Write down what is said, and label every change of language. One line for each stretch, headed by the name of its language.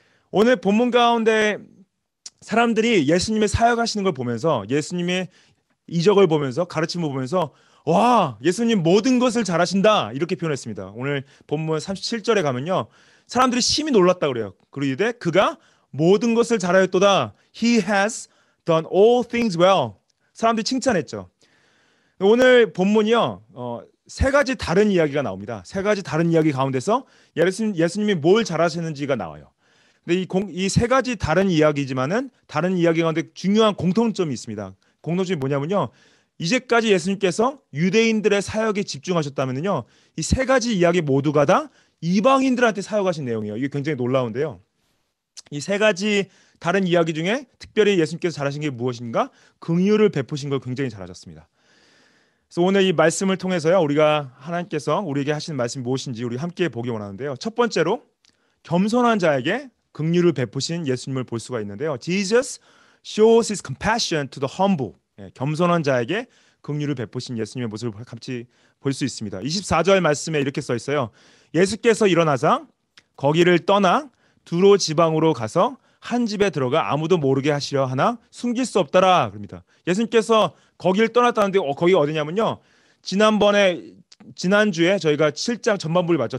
Korean: 오늘 본문 가운데 사람들이 예수님의 사역하시는 걸 보면서 예수님의 이적을 보면서 가르침을 보면서 와 예수님 모든 것을 잘하신다 이렇게 표현했습니다. 오늘 본문 37절에 가면요 사람들이 심히 놀랐다 그래요. 그러되 그가 모든 것을 잘하였도다.
English: He has done all things well.
Korean: 사람들이 칭찬했죠. 오늘 본문이요 세 가지 다른 이야기가 나옵니다. 세 가지 다른 이야기 가운데서 예수님이 뭘 잘하시는지가 나와요. 근데 이 세 가지 다른 이야기지만은 다른 이야기 가운데 중요한 공통점이 있습니다. 공통점이 뭐냐면요. 이제까지 예수님께서 유대인들의 사역에 집중하셨다면요. 이 세 가지 이야기 모두가 다 이방인들한테 사역하신 내용이에요. 이게 굉장히 놀라운데요. 이 세 가지 다른 이야기 중에 특별히 예수님께서 잘하신 게 무엇인가? 긍휼을 베푸신 걸 굉장히 잘하셨습니다. 그래서 오늘 이 말씀을 통해서요. 우리가 하나님께서 우리에게 하시는 말씀이 무엇인지 우리 함께 보기 원하는데요. 첫 번째로 겸손한 자에게 긍휼을 베푸신 예수님을 볼 수가 있는데요.
English: Jesus shows his compassion to the humble.
Korean: 겸손한 자에게 긍휼을 베푸신 예수님의 모습을 같이 볼 수 있습니다. 24절 말씀에 이렇게 써 있어요. 예수께서 일어나사 거기를 떠나 두로 지방으로 가서 한 집에 들어가 아무도 모르게 하시려 하나 숨길 수 없더라 그럽니다. 예수님께서 거기를 떠났다는데 거기가 어디냐면요. 지난주에 저희가 7장 전반부를 봤죠.